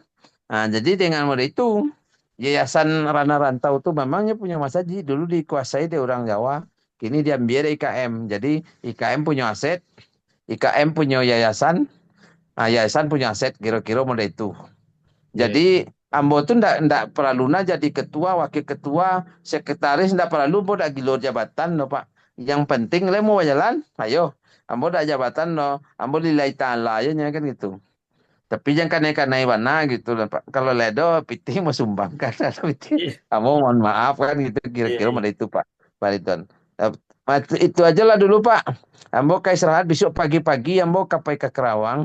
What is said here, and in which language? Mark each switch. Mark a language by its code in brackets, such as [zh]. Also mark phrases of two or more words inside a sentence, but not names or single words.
[id] Jadi dengan model itu Yayasan Rana Rantau itu memangnya punya Mas Haji dulu dikuasai di orang Jawa, kini diambil dari IKM. Jadi IKM punya aset, IKM punya yayasan, yayasan punya aset kira-kira model itu. Iya. [min] Jadi Ambo tuh ndak perlu jadi ketua, wakil ketua, sekretaris ndak perlu Ambo ndak gilur jabatan no Pak. Yang penting le mau jalan, ayo. Ambo ndak jabatan no, Ambo [ar] lillahi ta'ala [min] aja kan gitu. Tapi jangan kanai-kanai mana gitu lah Pak. Kalau ledo pitih mau sumbangkan atau pitih. [id] Iya. Ambo mohon maaf kan gitu Iya. kira-kira Iya. pada itu Pak. Pak Ridwan. Itu aja lah dulu Pak. Ambo kayak istirahat besok pagi-pagi Ambo kapai ke Kerawang.